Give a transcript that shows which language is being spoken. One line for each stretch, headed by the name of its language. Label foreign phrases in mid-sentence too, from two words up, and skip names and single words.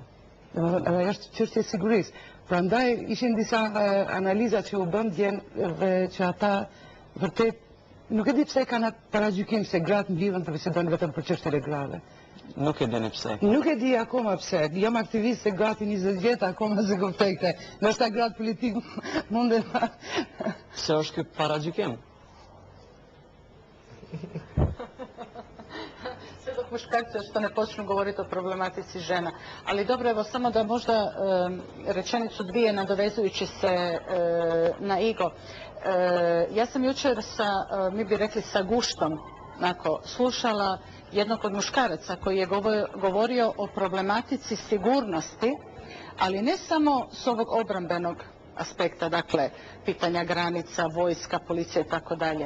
Albanian: Domethënë, ajo është çështje e sigurisë. Prandaj ishin disa analiza që u bën djen dhe që ata vërtet nuk e di pse kanë atë paragjykim se gratë mblidhen të bisedojnë vetëm për çështjet e grave. Nuk e dini pse. Nuk e di akoma pse. Jam aktivist se gati 20 vjet akoma se kuptoj këtë. Ndoshta gratë politik munden. Se është ky paragjykim?
Croatian: Sve dok muškarci što ne počnu govoriti o problematici žena. Ali dobro, evo samo da možda rečenicu dvije nadovezujući se na Igo. Ja sam jučer mi bi rekli sa guštom slušala jednog od muškaraca koji je govorio o problematici sigurnosti, ali ne samo s ovog obrambenog aspekta, dakle, pitanja granica, vojska, policija i tako dalje.